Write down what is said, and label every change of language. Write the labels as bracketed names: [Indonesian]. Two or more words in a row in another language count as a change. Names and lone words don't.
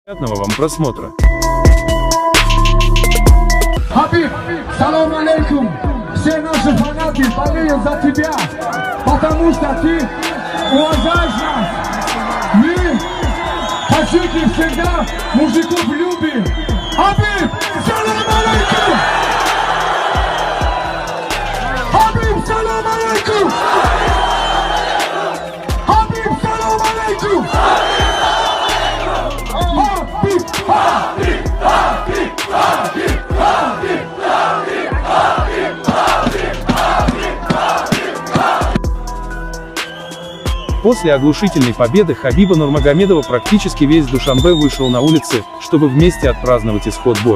[Russian] Приятного вам просмотра. [Arabic] Хабиб, سلام عليكم. [Russian] Все наши фанаты болеют за тебя, потому что ты уважаешь нас. Мы, таджики, всегда мужиков любим. [Arabic] Хабиб, سلام عليكم. Хабиб, سلام عليكم. Хабиб, سلام عليكم. [Russian] После оглушительной победы Хабиба Нурмагомедова практически весь Душанбе вышел на улицы, чтобы вместе отпраздновать исход боя.